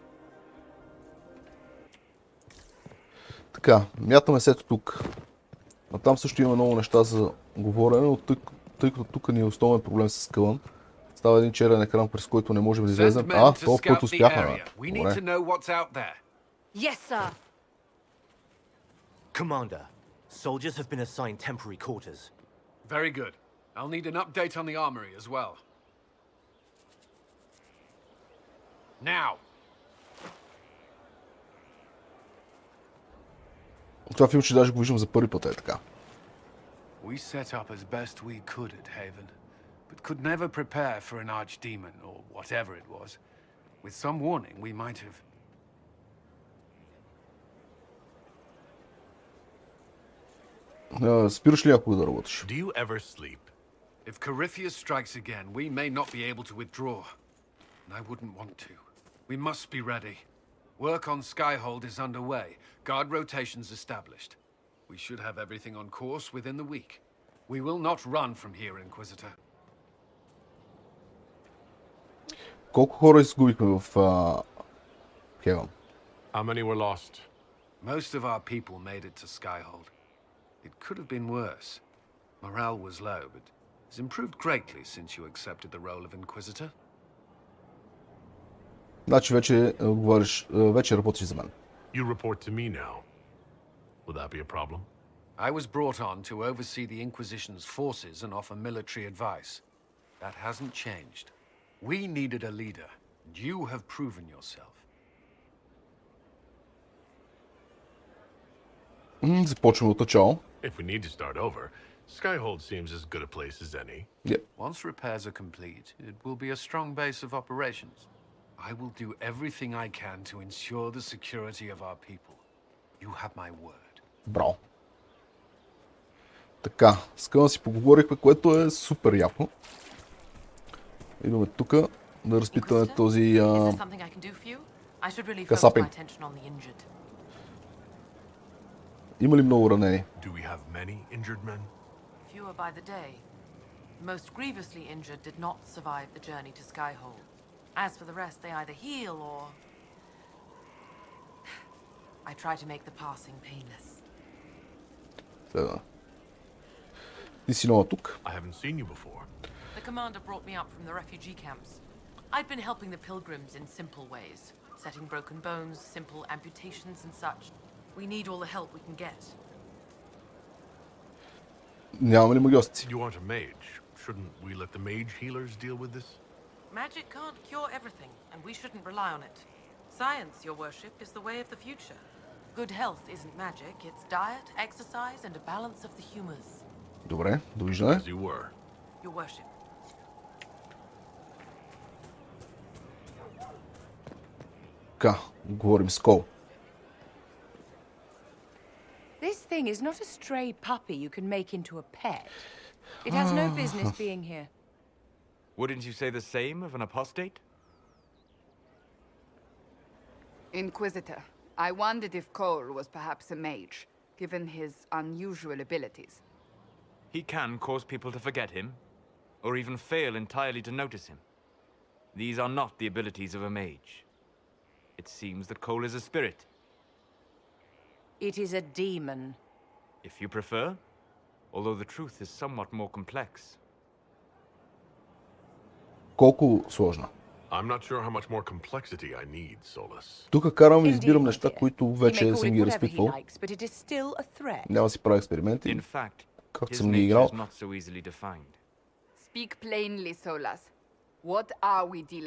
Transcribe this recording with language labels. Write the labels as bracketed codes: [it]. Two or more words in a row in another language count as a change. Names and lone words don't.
[bg] Така, мятаме се ето тук. А там също има много неща за говорене, но тъй като тук ни е основен проблем с къван. Става един черен екран, през който не можем да излезем. Това път успяхме. Добре. [en] Yes, sir. Commander, soldiers have been assigned temporary quarters. Very good. I'll need an update on the armory as well. Now. [bg] Това филмче даже го виждам за първи път, е така. [en] We set up as best we could at Haven, but could never prepare for an archdemon or whatever it was. With some warning, we might have. [bg] Спираш ли някога да работиш? [en] Do you ever sleep? If Corypheus strikes again, we may not be able to withdraw. And I wouldn't want to. We must be ready. Work on Skyhold is underway. Guard rotations established. We should have everything on course within the week. We will not run from here, Inquisitor. [bg] Колко хора изгубихме в Haven? [en] How many were lost? Most of our people made it to Skyhold. It could have been worse. Morale was low, but has improved greatly since you accepted the role of Inquisitor. [bg] Значи вече работиш за мен. [en] You report to me now. Will that be a problem? I was brought on to oversee the Inquisition's forces and offer military advice. That hasn't changed. We needed a leader, and you have proven yourself. [bg] Започваме от начало. [en] If we need to start over, Skyhold seems as good a place as any. Yep. Once repairs are complete, it will be a strong base of operations. I will do everything I can to ensure the security of our people. You have my word. [bg] Браво. Така, с Къна си поговорихме, което е супер яко. Идваме тук да разпитаме този касапин. Има ли много ранени? [en] Do we have many injured men? Fewer by the day. The most grievously injured did not survive the journey to Skyhold. As for the rest, they either heal or... I try to make the passing painless. [bg] Следва. Ти си нова тук. [en] I haven't seen you before. The commander brought me up from the refugee camps. I'd been helping the pilgrims in simple ways, setting broken bones, simple amputations and such. We need all the help we can get. [bg] Нямаме ли магиосници? [en] You aren't a mage. Shouldn't we let the mage healers deal with this? Magic can't cure everything, and we shouldn't rely on it. Science, your worship, is the way of the future. Good health isn't magic, it's diet, exercise, and a balance of the humors. [bg] Добре, довиждане. [en] As you were. Your worship. [bg] Така, говорим с Кол. [en] This thing is not a stray puppy you can make into a pet. It has no business being here. Wouldn't you say the same of an apostate? Inquisitor, I wondered if Cole was perhaps a mage, given his unusual abilities. He can cause people to forget him, or even fail entirely to notice him. These are not the abilities of a mage. It seems that Cole is a spirit. It is a demon. If you prefer, although the truth is somewhat more complex. [bg] Колко сложна. [en] I'm not sure how much more complexity I need, Solus. [bg] Тук карам и [en] Indeed, [bg] избирам [en] my [bg] неща, [en] dear. [bg] които [en] He may [bg] вече [en] call [bg] съм [en] it [bg] ги [en] whatever he [bg] разпитвал. [en] likes, but it is still a threat. [bg] Няма да си правя експерименти. [en] In fact, [bg] Както [en] his [bg] съм ги [en] nature [bg] играл. [en] is not so easily defined. Speak plainly, Solas. What are we dealing